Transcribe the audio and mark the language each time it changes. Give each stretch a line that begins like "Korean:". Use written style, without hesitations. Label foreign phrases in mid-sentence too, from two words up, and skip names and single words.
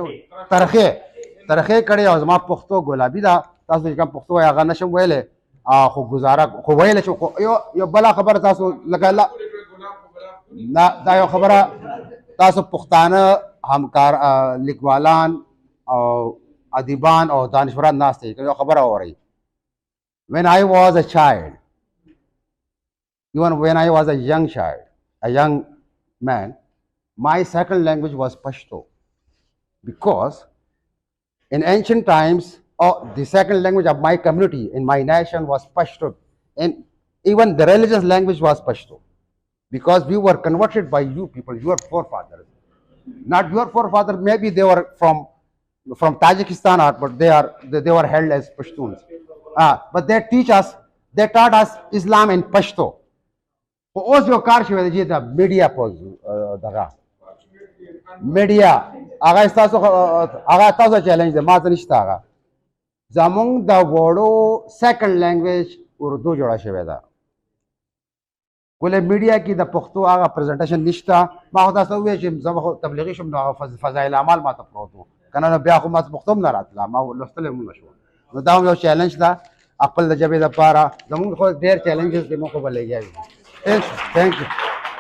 Pashto: ترخې کړې او زما پښتو ګلابي ده تاسو چې کوم پښتو وایي هغه نشم ویلی خو ګزاره خو ویلی شو یو بله خبره تاسو لکه نه دا یو خبره تاسو پښتانه همکار لیکوالان او ادیبان او دانشوران ناست دي یو خبره اورئ
English: when I was a child even when I was a young child a young man my second language was Pashto because in ancient times the second language of my community in my nation was Pashto and even the religious language was Pashto because we were converted by you people your forefathers not your forefathers maybe they were from Tajikistan but they were held as Pashtuns but they taught us Islam in Pashto
Pashto: اوس یو کار شوی دی چې د میډیا په دغه میډیا هغه تاسو چیلنج دی ما ته نشته هغه زمونږ د وړو
English: second language
Pashto: اردو جوړه شوې ده ولې میډیا کې د پښتو هغه پریزنټیشن نشته ما خو تاسو وویل چې زه خو تبلیغي شم نو هغه فضایل اعمال ما ته پروت و که نه بیا خو ما پښتو هم نه راتله ما لوستلی هم نه شو نو دا هم یو چیلنج ده خپل د ژبې دپاره زمونږ خو ډېر چیلنجز دي موږ خو به لګیا یو
English: Thank you.